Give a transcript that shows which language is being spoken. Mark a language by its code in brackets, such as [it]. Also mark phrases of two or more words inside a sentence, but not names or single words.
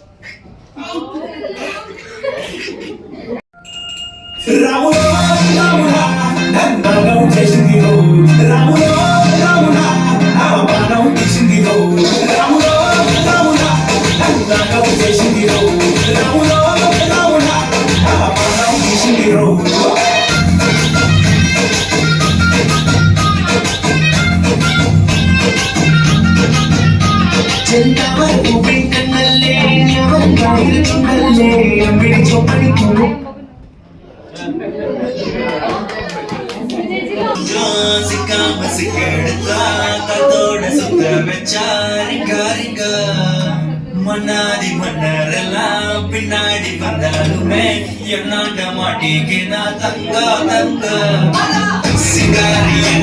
[te] రాముడా రాముడా నన్ను చేసిందిరో రాముడా రాముడా ఆ బాణం తీసిందిరో రాముడా రాముడా నన్ను చేసిందిరో రాముడా రాముడా ఆ బాణం తీసిందిరో [ml] ചെന്താമരപ്പൂ പെണ്ണല്ലേ അവൻ കാണിച്ചുണ്ടല്ലേ വിളിച്ചോ പണിക്കൂ [ta] சிக்கெடுத்தா கத்தோட சுத்த வச்சா ரிங்க மன்னாதி மன்னரெல்லாம் பின்னாடி வந்தாலுமே என்னாண்ட மாட்டிக்கினா தங்க சிங்காரி என்ன